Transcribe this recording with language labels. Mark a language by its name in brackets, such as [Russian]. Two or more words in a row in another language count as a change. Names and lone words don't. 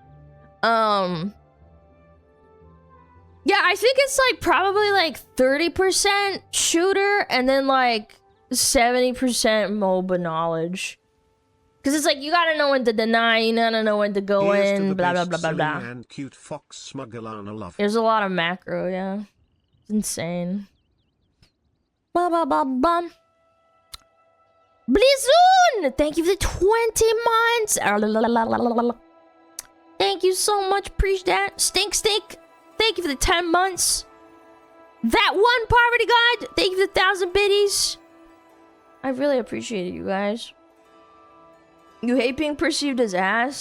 [English] Yeah, I think it's like probably like 30% shooter and then like 70% MOBA knowledge. Because it's like, you gotta know when to deny, you gotta know when to go in, blah, blah, blah, blah, blah. And cute fox SmugAlana love. There's a lot of macro, yeah. insane. Ba ba ba ba. Blizzon! Thank you for the 20 months. Thank you so much. Appreciate that. Stink. Thank you for the 10 months. That one poverty god. Thank you for the 1,000 biddies. I really appreciate it, you guys. You hate being perceived as ass?